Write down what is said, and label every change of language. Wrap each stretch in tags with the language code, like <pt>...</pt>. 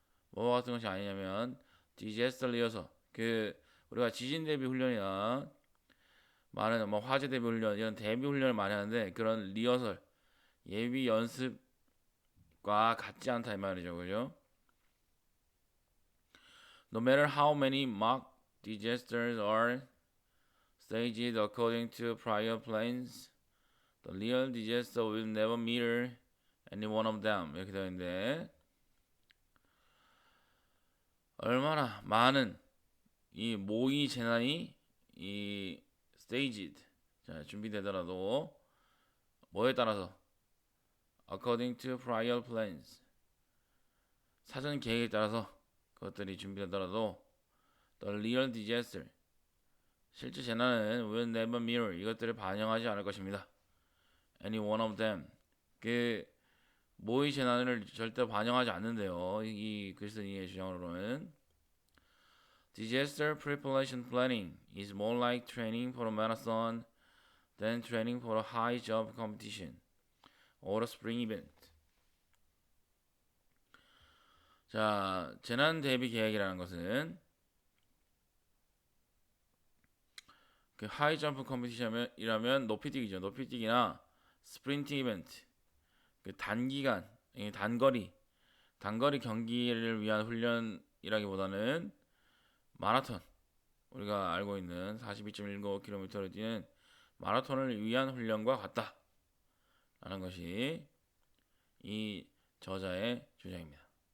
<ko>뭐와 같은 것이 아니냐면 disaster 리허설, 그 우리가 지진 대비 훈련이나 많은 뭐 화재 대비 훈련 이런 대비 훈련을 많이 하는데 그런 리허설, 예비 연습과 같지 않다 이 말이죠, 그죠?</ko> <en>No matter how many mock disasters are staged according to prior plans, the real disaster will never mirror any one of them</en> <ko>이렇게 되어 있는데, 얼마나 많은 이 모의 재난이 이 staged, 자, 준비되더라도 뭐에 따라서</ko> <en>according to prior plans,</en> <ko>사전 계획에 따라서 그것들이 준비되더라도</ko> <en>the real disaster,</en> <ko>실제 재난은</ko> <en>will never mirror,</en> <ko>이것들을 반영하지 않을 것입니다.</ko> <en>any one of them,</en> <ko>그 모의 재난을 절대 반영하지 않는데요. 이 글쓴이의 주장으로는</ko> <en>disaster preparation planning is more like training for a marathon than training for a high jump competition or a spring event.</en> <ko>자, 재난 대비 계획이라는 것은 그 하이 점프 컴피티션이라면 높이뛰기죠. 높이뛰기나 스프린팅 이벤트, 그 단기간, 단거리 경기를 위한 훈련이라기보다는 마라톤, 우리가 알고 있는 42.195km를 뛰는 마라톤을 위한 훈련과 같다라는 것이 이 저자의 주장입니다.</ko>